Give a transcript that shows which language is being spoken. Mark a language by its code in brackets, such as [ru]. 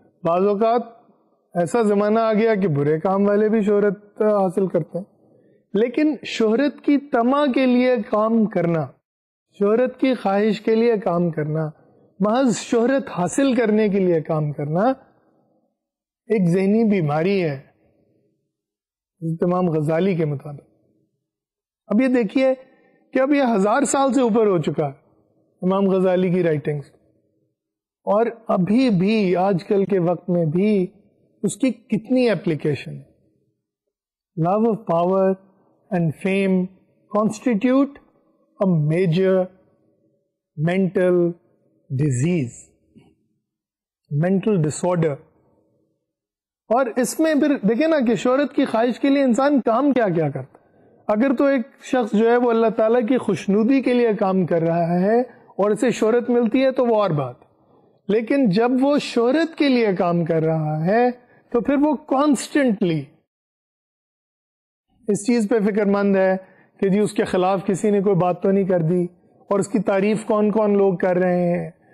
[ur] بعض اوقات ایسا زمانہ آ گیا کہ برے کام والے بھی شہرت حاصل کرتے ہیں، لیکن شہرت کی طمع کے لیے کام کرنا، شہرت کی خواہش کے لیے کام کرنا، محض شہرت حاصل کرنے کے لیے کام کرنا ایک ذہنی بیماری ہے امام غزالی کے مطابق. اب یہ دیکھیے کہ اب یہ 1000 سال سے اوپر ہو چکا ہے امام غزالی کی رائٹنگز، اور ابھی بھی آج کل کے وقت میں بھی اس کی کتنی اپلیکیشن ہے. [en] Love of power and fame constitute a major mental disease, mental disorder. [ur] اور اس میں پھر دیکھیں نا کہ شہرت کی خواہش کے لیے انسان کام کیا کیا کرتا ہے. اگر تو ایک شخص جو ہے وہ اللہ تعالیٰ کی خوشنودی کے لیے کام کر رہا ہے اور اسے شہرت ملتی ہے تو وہ اور بات. لیکن جب وہ شہرت کے لیے کام کر رہا ہے تو پھر وہ کانسٹنٹلی اس چیز پہ فکر مند ہے کہ جی اس کے خلاف کسی نے کوئی بات تو نہیں کر دی, اور اس کی تعریف کون کون لوگ کر رہے ہیں.